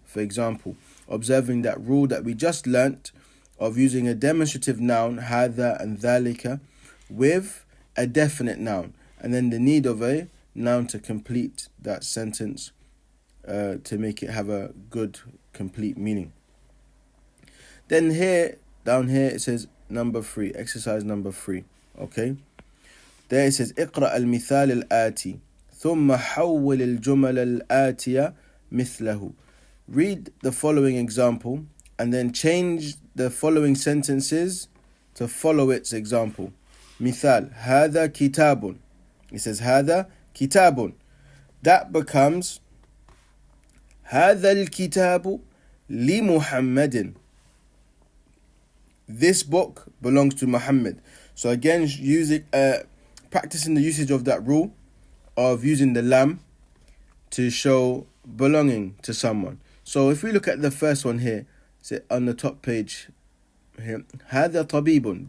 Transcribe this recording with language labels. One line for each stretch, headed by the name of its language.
English: For example, observing that rule that we just learnt of using a demonstrative noun, هذا and ذلك, with a definite noun, and then the need of a noun to complete that sentence to make it have a good, complete meaning. Then here, down here, it says number 3, exercise number 3. Okay, there it says
Arabic: اقرأ المثال الآتي ثم حول الجمل الآتية مثله.
English: Read the following example and then change the following sentences to follow its example.
Arabic: مثال هذا كتاب.
English: It says
Arabic: هذا كتاب.
English: That becomes
Arabic: هذا الكتاب لمحمد.
English: This book belongs to Muhammad. So again, practicing the usage of that rule of using the lam to show belonging to someone. So if we look at the first one here, on the top page here,
Arabic: هذا طبيب.